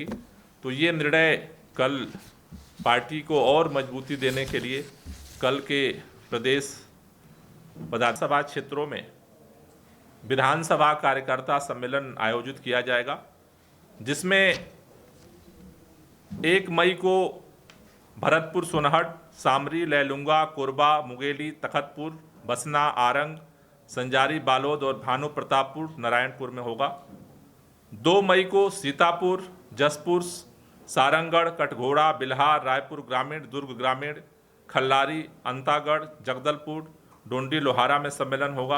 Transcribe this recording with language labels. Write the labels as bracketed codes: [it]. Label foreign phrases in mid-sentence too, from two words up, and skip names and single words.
[hi] तो ये निर्णय कल पार्टी को और मजबूती देने के लिए कल के प्रदेश विधानसभा क्षेत्रों में विधानसभा कार्यकर्ता सम्मेलन आयोजित किया जाएगा, जिसमें 1 मई को भरतपुर, सोनहट, सामरी, लैलूंगा, कोरबा, मुंगेली, तखतपुर, बसना, आरंग, संजारी, बालोद और भानु प्रतापपुर नारायणपुर में होगा। 2 मई को सीतापुर, जसपुर, सारंगगढ़, कटघोड़ा, बिल्हार, रायपुर ग्रामीण, दुर्ग ग्रामीण, खल्लारी, अंतागढ़, जगदलपुर, डोंडी, लोहारा में सम्मेलन होगा।